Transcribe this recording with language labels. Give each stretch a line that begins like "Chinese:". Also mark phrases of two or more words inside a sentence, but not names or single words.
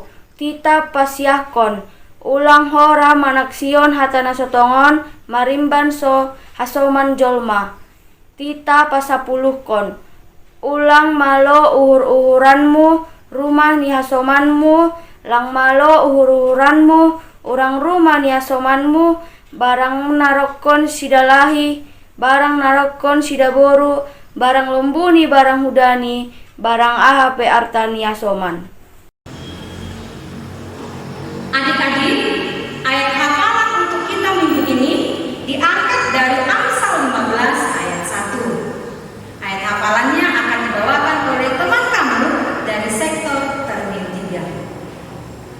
Batak Simalungun: tita pasiahkon, ulang ho ra manaksion hatana sotongon, marimban so hasoman jolma, tita pasapuluhkon, ulang malo uhur-uhuranmu, rumah ni hasomanmu, lang malo uhur-uhuranmu, urang rumah ni hasomanmu, barang narokon sidalahi, barang narokon sidaboru, barang lombuni, barang hudani, barang ahape artani hasoman.
Indonesian: Adik-adik, ayat hafalan untuk kita minggu ini diangkat dari Amsal 15 ayat 1. Ayat hafalannya akan dibawakan oleh teman kamu dari sektor Ternim 3.